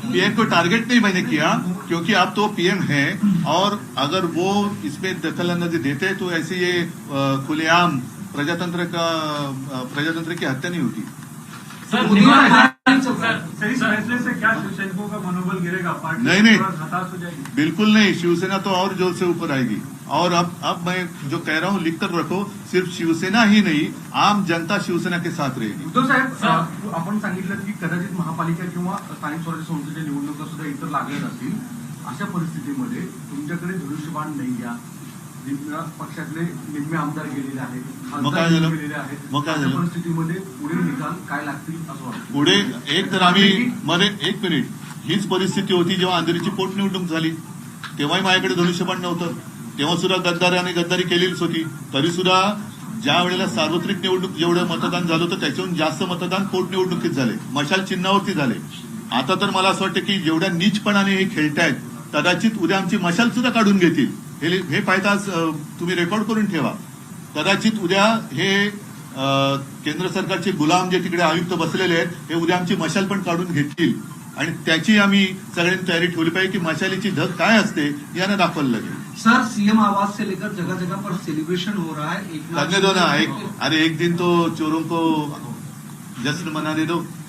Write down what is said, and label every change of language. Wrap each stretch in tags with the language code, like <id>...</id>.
<hi>PM को target नहीं मैंने किया, क्योंकि आप तो पीएम हैं, और अगर वो इसमें दखल अंदाजी देते तो ऐसे ये खुलेआम प्रजातंत्र की हत्या नहीं होती। सही फैसले से क्या शिवसैनिकों का मनोबल गिरेगा? पार्टी नहीं, हताश हो जाएगी? बिल्कुल नहीं, शिवसेना तो और जोर से ऊपर आएगी। और अब मैं जो कह रहा हूँ लिख कर रखो, सिर्फ शिवसेना ही नहीं, आम जनता शिवसेना के साथ रहेगी।</hi> <mr>उद्धव साहेब, आपण सांगितलं की कदाचित महापालिका किंवा स्थानिक स्वराज्य संस्थेच्या निवडणुका सुद्धा इतर लागल्या जातील। अशा परिस्थितीमध्ये तुमच्याकडे धनुष्यबाण नाही, या पक्षातले निम्मे आमदार गेलेले आहेत, खासदार गेलेले आहेत, अशा परिस्थितीमध्ये पुढे निकाल काय लागतील असं वाटतं? पुढे एक तर आम्ही एक मिनिट, हीच परिस्थिती होती जेव्हा अंधेरीची पोटनिवडणूक झाली, तेव्हाही माझ्याकडे धनुष्यबाण नव्हतं, तेव्हा सुद्धा गद्दारी केलेलीच होती। तरी सुद्धा ज्या वेळेला सार्वत्रिक निवडणूक जेवढं मतदान झालं होतं त्याच्याहून जास्त मतदान पोटनिवडणुकीत झाले, मशाल चिन्हावरती झाले। आता तर मला असं वाटतं की जेवढ्या नीचपणाने हे खेळतायत, कदाचित उद्या आमची मशाल सुद्धा काढून घेतील। हे पाहता तुम्ही रेकॉर्ड करून ठेवा। कदाचित उद्या हे केंद्र सरकारचे गुलाम जे तिकडे आयुक्त बसलेले आहेत, हे उद्या आमची मशाल पण काढून घेतील, आणि त्याची आम्ही सगळ्यांनी तयारी ठेवली पाहिजे की मशालीची धग काय असते यानं दाखवायला लागेल।</mr> <hi>सर, सीएम आवास से लेकर जगह जगह पर सेलिब्रेशन हो रहा है। करने दो ना, एक दिन तो चोरों को जश्न मनाने दो।</hi>